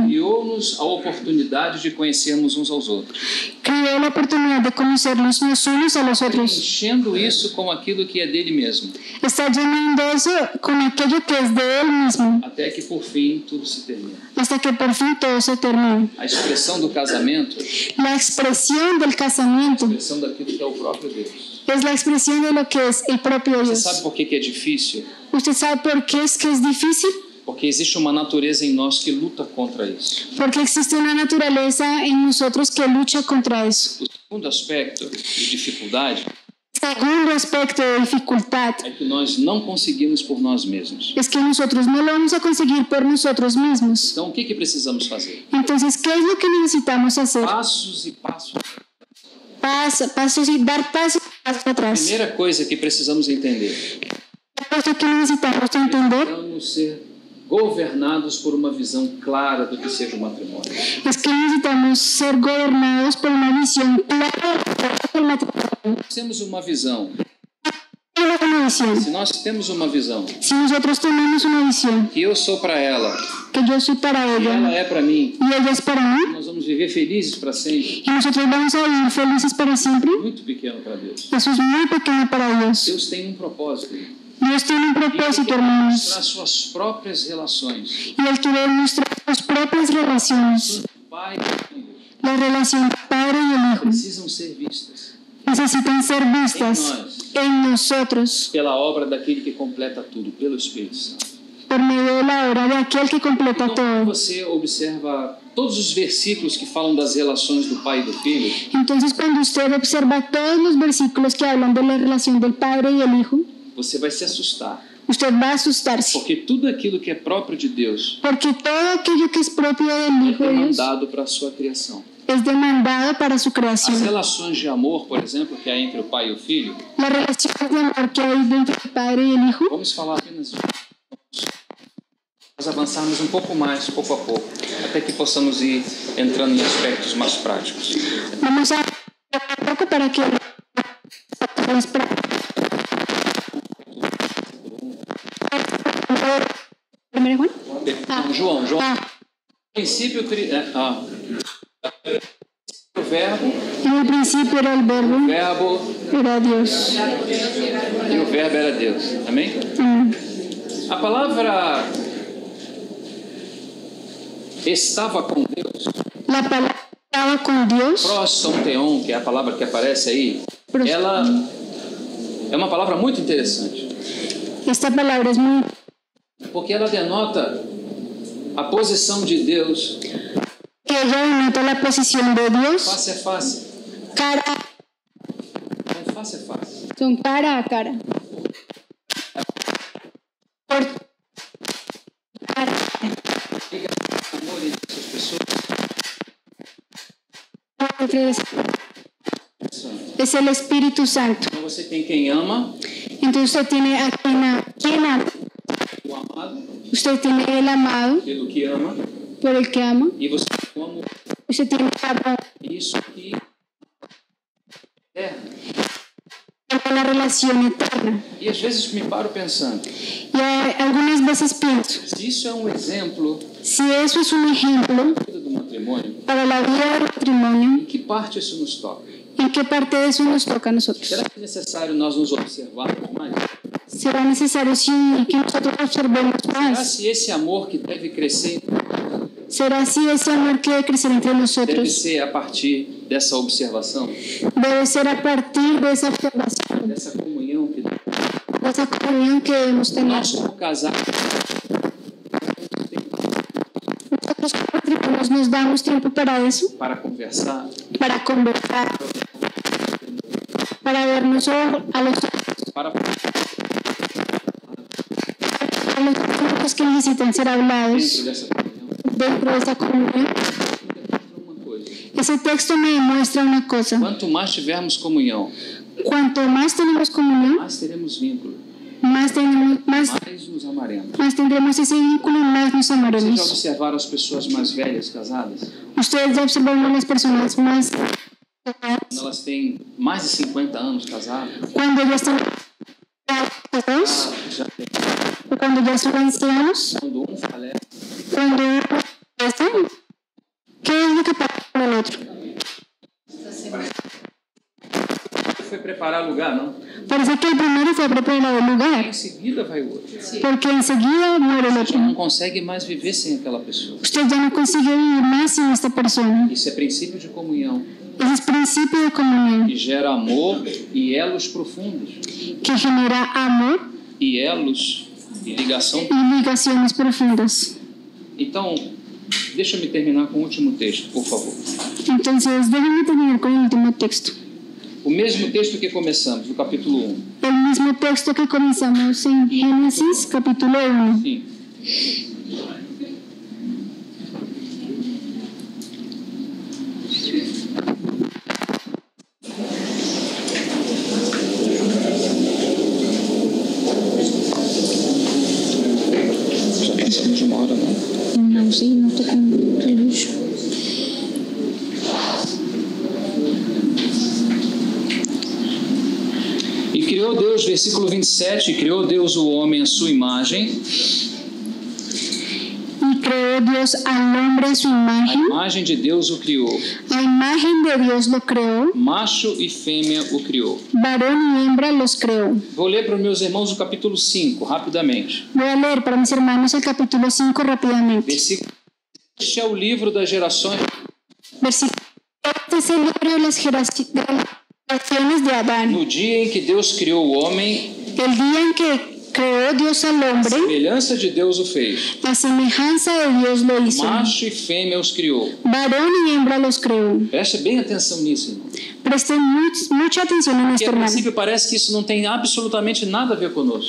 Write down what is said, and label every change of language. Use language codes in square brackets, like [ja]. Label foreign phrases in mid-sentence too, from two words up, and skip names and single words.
[pt] Criou-nos a oportunidade de conhecermos uns aos outros, [es] Creó la oportunidad de conocernos los unos a los otros. [pt] enchendo isso com aquilo que é dele mesmo, [es] Está llenando eso con aquello que es de Él mismo, [pt] até que por fim tudo se termina. [es] hasta que por fin todo se termine. [pt] A expressão do casamento, [es] La expresión del [pt] a [es] casamiento [pt] expressão daquilo que é o próprio Deus. [es] es la expresión de lo que es el propio [pt] Você [es] Dios. [pt] sabe por que é difícil? [es] ¿Usted sabe por qué es que es difícil? [pt] Porque existe uma natureza em nós que luta contra isso. [es] Porque existe una naturaleza en nosotros que lucha contra eso. [pt] O segundo aspecto de dificuldade [es] Segundo aspecto de dificultad [pt] é que nós não conseguimos por nós mesmos. [es] es que nosotros no lo vamos a conseguir por nosotros mismos. [pt] Então, o que precisamos fazer? [es] Entonces, ¿qué es lo que necesitamos hacer? [pt] Passos e passos. [es] Pasos y dar pasos atrás. [pt] Primeira coisa que precisamos entender: [es] Lo que necesitamos entender [pt] precisamos ser governados por uma visão clara do que seja o matrimônio. [es] es que necesitamos ser gobernados por una visión clara del matrimonio. [pt] Temos uma visão. [es] Una visión. [pt] Se nós temos uma visão [es] Si nosotros tenemos una visión [pt] que eu sou para ela, [es] que yo soy para [pt] que ela [es] ella [pt] é para mim, [es] y ella es para mí, [pt] nós vamos viver felizes para sempre. [es] y nosotros vamos a vivir felices para siempre, [pt] Muito pequeno para Deus. [es] eso es muy pequeño para Dios. [pt] Deus tem um propósito. [es] Dios tiene un propósito, hermanos, [pt] Mostrar suas próprias relações. [es] y Él quiere mostrar sus propias relaciones, [pt] O pai e o filho [es] la relación del Padre y el Hijo. [pt] precisam ser vistas [es] Necesitan ser vistas en nosotros [pt] pela obra daquele que completa tudo, pelo Espírito Santo. [es] por medio de la obra de aquel que completa [pt] Então, quando [es] todo. [pt] você observa todos os versículos que falam das relações do pai e do filho, [es] Entonces, cuando usted observa todos los versículos que hablan de la relación del Padre y el Hijo, [pt] você vai se assustar. [es] usted va a asustarse. [pt] Porque tudo aquilo que é próprio de Deus [es] Porque todo aquello que es propio del Hijo [pt] é [es] de Dios [pt] demandado para a sua criação. [es] es demandado para su [pt] As [es] creación. [pt] relações de amor, por exemplo, que há entre o pai e o filho, [es] La relación de amor que hay entre el Padre y el Hijo, [pt] vamos falar apenas de nós avançarmos um pouco mais, pouco a pouco, até que possamos ir entrando em aspectos mais práticos. [es] vamos a un poco para que ¿Primero Juan? [pt] Não, João. Ah, No princípio, o verbo [es] en el principio era el verbo, era Dios. [pt] e o verbo era Deus. Amém? A palavra estava com Deus, [es] La palabra estaba con Dios. [pt] prosonteon, que é a palavra que aparece aí, ela é uma palavra muito interessante, [es] Esta palabra es muy, [pt] porque ela denota a posição de Deus [es] que ella denota la posición de Dios [pt] face a face. [es] cara, [pt] Não face a face. [es] son cara a cara. Por cara. [pt] Liga o amor entre essas pessoas. [es] Es el Espíritu Santo. [pt] Então você tem quem ama, [es] Entonces usted tiene a quien ama. [pt] o amado, [es] Usted tiene el amado [pt] pelo que ama, [es] por el que ama. [pt] e você tem o amor. [es] Usted tiene el amor [pt] Isso aqui é [es] por una relación eterna. [pt] E às vezes me paro pensando, [es] Y algunas veces pienso, [pt] se isso é um exemplo [es] si eso es un ejemplo [pt] da vida do matrimônio, [es] para la vida del matrimonio, [pt] em que parte isso nos toca? [es] ¿en qué parte de eso nos toca a nosotros? [pt] Será que é necessário nós nos observarmos mais? [es] Será necesario que nosotros observemos [pt] Será [es] más. [pt] se esse amor que deve crescer [es] ¿Será si ese amor que debe crecer entre [pt] deve [es] nosotros [pt] ser a partir dessa observação, [es] debe ser a partir de esa observación, [pt] dessa comunhão que [es] de esa comunión que debemos tener? [pt] nós como casais [es] Nosotros como matrimonios nos damos tiempo para eso, [pt] para conversar, [es] para conversar, para vernos a los puntos que necesitan ser hablados [pt] dentro dessa comunhão, [es] dentro de esa comunión. [pt] uma coisa. [es] Ese texto me demuestra una cosa. [pt] Quanto mais tivermos comunhão, [es] Cuanto más tenemos comunión, [pt] mais teremos vínculo, [es] más [pt] mais nos amaremos. [es] tendremos ese vínculo y más nos [pt] Vocês já [es] amaremos. [pt] observaram as pessoas mais velhas casadas? [es] Ustedes ya observaron las personas más [pt] Quando elas têm mais de 50 anos casadas, [es] cuando ya están casados, [pt] já tem. [es] o cuando ya son ancianos, [pt] Quando um falece, [es] cuando uno fallece, ¿qué es lo que pasa con el otro? [pt] foi preparar lugar, não? [es] Parece que el primero fue a preparar el lugar, [pt] Em seguida vai o outro. [es] porque enseguida muere el [pt] Já [es] otro. [pt] não consegue mais viver sem aquela pessoa. [es] Usted ya no consigue vivir más sin esta persona. [pt] Isso é princípio de comunhão, [es] Ese es principio de comunión [pt] que gera amor e elos profundos. [es] que genera amor [pt] E elos e ligação. [es] y ligaciones profundas. [pt] Então, deixa-me terminar com o último texto, por favor. [es] Entonces, déjenme terminar con el último texto. [pt] O mesmo texto que começamos, do capítulo 1. [es] El mismo texto que comenzamos en Génesis, capítulo 1. [pt] Sim. Já passamos uma hora, não? [es] No, sí, no toca el reloj. [pt] E criou Deus, versículo 27, criou Deus o homem à sua imagem, [es] Y creó Dios al hombre a su [pt] a [es] imagen. [pt] imagem de Deus o criou, [es] A imagen de Dios lo creó. [pt] macho e fêmea o criou. [es] Varón y hembra los creó. [pt] Vou ler para os meus irmãos o capítulo 5, rapidamente. [es] Voy a leer para mis hermanos el capítulo 5 rápidamente. [pt] Versículo. Este é o livro das gerações. [es] Versículo. Este es el libro de las generaciones de Adán. [pt] No dia em que Deus criou o homem, [es] El día en que creó Dios al [pt] a [es] hombre, [pt] semelhança de Deus o fez. [es] a semejanza de Dios lo hizo. [pt] Macho e fêmea os criou. [es] Varón y hembra los creó. [pt] Preste bem atenção nisso, irmão. [es] Presten mucha atención en [pt] Porque [es] esto, [pt] a [es] hermano. [pt] princípio parece que isso não tem absolutamente nada a ver conosco.